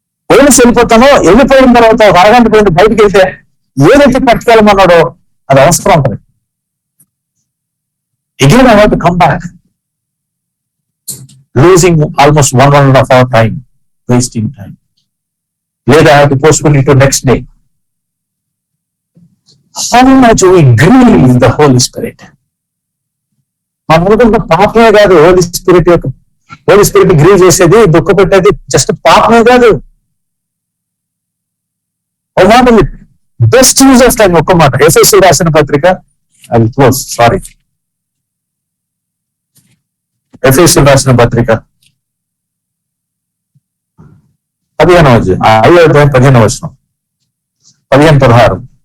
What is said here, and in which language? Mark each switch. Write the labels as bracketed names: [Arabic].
[Telugu] పోయిన వెళ్ళిపోతానో, వెళ్ళిపోయిన తర్వాత ఒక అరగంట పోయిన బయటకు వెళ్తే ఏదైతే పట్టుకెళ్ళమన్నాడో అది అవసరం ఉంటుంది. [English] Again I want to come back, losing almost 1.5 hour time, wasting time. [Telugu] లేదా [English] I have to postpone it to next day. How much we grieve the Holy Spirit. [Telugu] మనం అనుకుంటే పాపమే కాదు హోలీ స్పిరిట్ యొక్క, హోలీ స్పిరిట్ గ్రీవ్ చేసేది, దుఃఖ పెట్టేది జస్ట్ పాపమే కాదు. ఒక మాట ఉంది, [English] Best use of time. [Telugu] ఒక్క మాట, ఎఫెసీయులకు రాసిన పత్రిక, [English] I will close, sorry, [Telugu] ఎఫెసీయులకు రాసిన పత్రిక 15వ వచనం, 15-16.